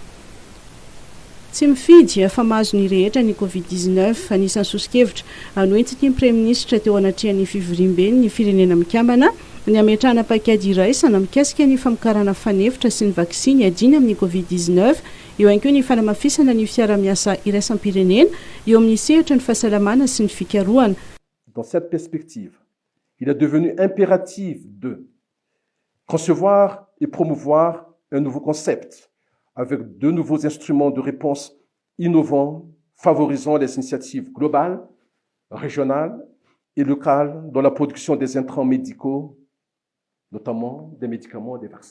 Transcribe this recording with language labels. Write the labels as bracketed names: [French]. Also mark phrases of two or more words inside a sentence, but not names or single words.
[Malagasy] Tsy mifidy fa mahazo ny rehetra ny Covid-19 anisan'ny sosikevitra noentiny ny [French] Premier Ministre [Malagasy] teo anatrehan'ny fivoriam-ben'ny firenena mikambana ny ametrahana paikady iraisana mikasika ny famokarana fanevitra sy ny vaksiny adiny amin'ny Covid-19 eo ihany koa ny fanamafisana ny fiara-miasa iraisam-pirenena eo amin'ny sehatra ny fahasalamana sy ny fikarohana. [French] Dans cette perspective, il est devenu impératif de concevoir et promouvoir un nouveau concept avec de nouveaux instruments de réponse innovants favorisant les initiatives globales, régionales et locales dans la production des intrants médicaux, notamment des médicaments et des vaccins.